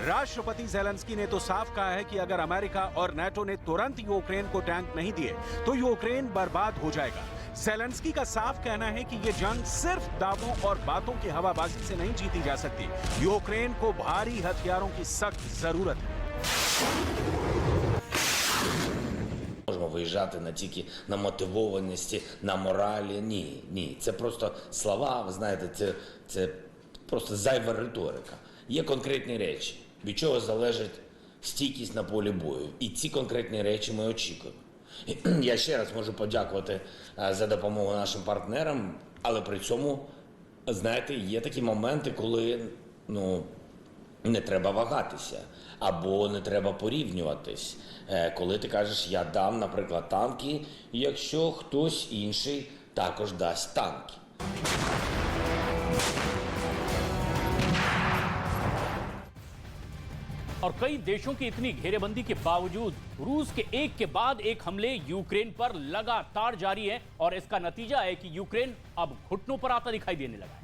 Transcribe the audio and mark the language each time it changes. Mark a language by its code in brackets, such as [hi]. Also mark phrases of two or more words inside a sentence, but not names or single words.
[hi] राष्ट्रपति ज़ेलेंस्की ने तो साफ कहा है कि अगर अमेरिका और नेटो ने तुरंत यूक्रेन को टैंक नहीं दिए तो यूक्रेन बर्बाद हो जाएगा। ज़ेलेंस्की का साफ कहना है कि ये जंग सिर्फ दावों और बातों की हवाबाजी से नहीं जीती जा सकती। यूक्रेन को भारी हथियारों की सख्त जरूरत है। [uk] Можемо виїжджати на тільки на мотивованості, на моралі. Ні. Це просто слова, ви знаєте, це просто зайва риторика. Є конкретні речі, від чого залежить стійкість на полі бою. І ці конкретні речі ми очікуємо. Я ще раз можу подякувати за допомогу нашим партнерам, але при цьому, знаєте, є такі моменти, коли, не треба вагатися або не треба порівнюватись. Коли ти кажеш, я дам, наприклад, танки, якщо хтось інший також дасть танки. [hi] और कई देशों की इतनी घेरेबंदी के बावजूद रूस के एक के बाद एक हमले यूक्रेन पर लगातार जारी है और इसका नतीजा है कि यूक्रेन अब घुटनों पर आता दिखाई देने लगा है।